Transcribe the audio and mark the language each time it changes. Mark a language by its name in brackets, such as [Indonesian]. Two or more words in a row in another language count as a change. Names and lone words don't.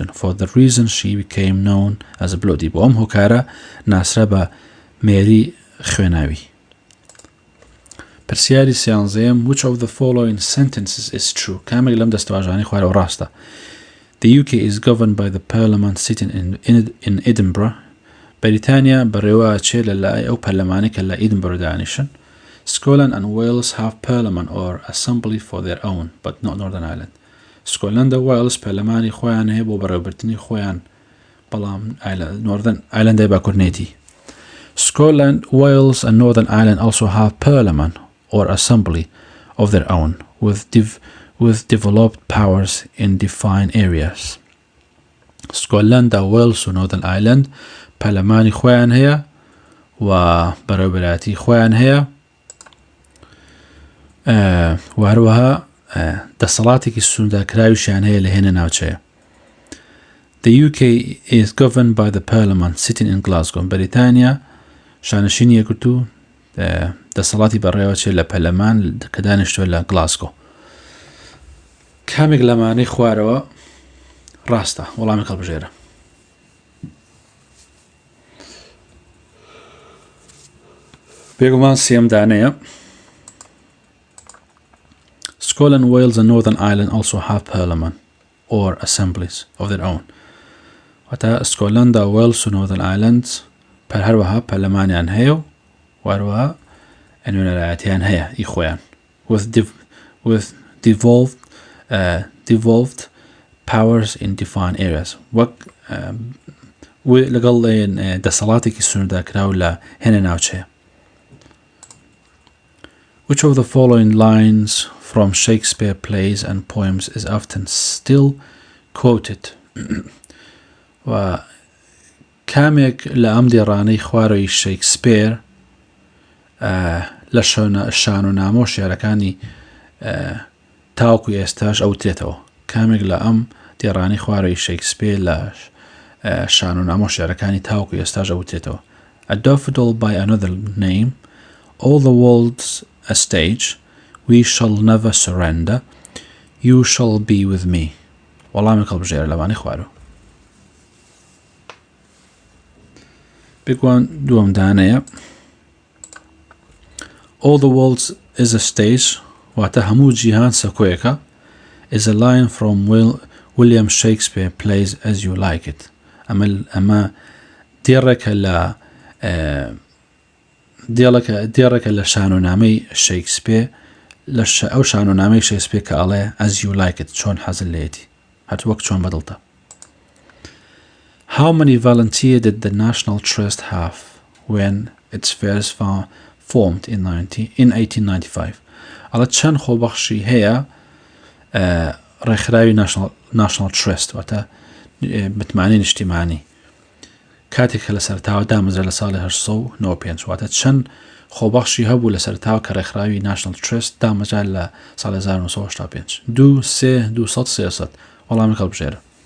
[English] For the reason she became known as a bloody. [Central Kurdish] بۆ ئەم هۆکارە ناسرا بە مێری خوێناوی. پرسیاری 13. [English] Which of the following sentences is true? [Central Kurdish] کامێک لەم دەستەواژانەی خوارەوە ڕاستە. [English] The UK is governed by the parliament sitting in Edinburgh. [Central Kurdish] بەریتانیا بەڕێوەچێ لەلای ئەو پەرلەمانی کە لە ئیدنبرۆ دانیشن. [English] Scotland and Wales have parliament or assembly for their own, but not Northern Ireland. [Central Kurdish] Scotland و Wales پەرلەمانی خۆیان هەیە بۆ بەڕێوەبردنی خۆیان، بەڵام Northern Ireland با کوردنێتی. [English] Scotland, Wales and Northern Ireland also have parliament or assembly of their own with developed powers in defined areas. [Central Kurdish] Scotland و Wales و Northern Ireland پەرلەمانی خۆیان هەیە و بەڕێوەبەراتی خۆیان هەیە و هەروەها دەسەڵاتێکی سنوردارکراویشیان هەیە لە هێنە ناوچەیە. [English] The UK is governed by the parliament sitting in Glasgow. [Central Kurdish] بەریتانیا شانشینی یەکگرتوو دەسەڵاتی بەڕێوەچێ لە پەرلەمان کە دانیشتووە لە گلاسگۆ. کامێک لەمانەی خوارەوە ڕاستە، وەڵامی هەڵبژێرە. بێگومان سێم دانەیە. [English] Scotland, Wales and Northern Ireland also have parliament or assemblies of their own. [Central Kurdish] واتە سکۆتلەندا وێلس و Northern Ireland هەروەها پەرلەمانیان هەیە و هەروەها نوێنەرایەتیان هەیە ئی خۆیان [English] with devolved powers in defined areas. [Central Kurdish] وەک لەگەڵ دەسەڵاتێکی سنوردارکراو لە هێنە ناوچەیە. [English] Which of the following lines from Shakespeare plays and poems is often still quoted? [Central Kurdish] و کامێک لە ئەم دێڕانەی خوارەوەی شێکسپێر لە شان و نامۆ شێعرەکانی تاوەکو ئێستاش ئەوترێتەوە. کامێک لە ئەم دێڕانەی خوارەوەی شێکسپێر لە شان و نامۆ شێعرەکانی تاوەکو ئێستاش ئەوترێتەوە. [English] A daffodil by another name, all the world's a stage, we shall never surrender, you shall be with me. [Central Kurdish] وەڵامی هەڵبژێرە لەوانەی خوارەوە. بێگومان دووەم دانەیە. [English] All the world is a stage, [Central Kurdish] واتە هەموو جیهان سەکۆیەکە, [English] is a line from William Shakespeare plays as you like it. [Central Kurdish] ئەمە دێڕێکە لە شانۆنامەی شێکسپێر ئەو شانۆنامەی شێکسپێر کە ئەڵێ as you like it چۆن حەزت لێیەتی هەر وەک چۆن بەدڵتە. [English] How many volunteers did the National Trust have when its first formed in 1895? [Central Kurdish] ئەڵە چەند خۆبەخشی هەیە ڕێکخراوی National Trust واتە متمانەی نیشتیمانی کاتێک کە لە سەرتاوە دامەزرا لە ساڵی 1995 واتە چەند خۆبەخشی هەبوو لە سەرتاوە کە ڕێکخراوی National Trust دامەزرا لە ساڵی 1985 2 3 200 300 وەڵامی هەڵبژێرە.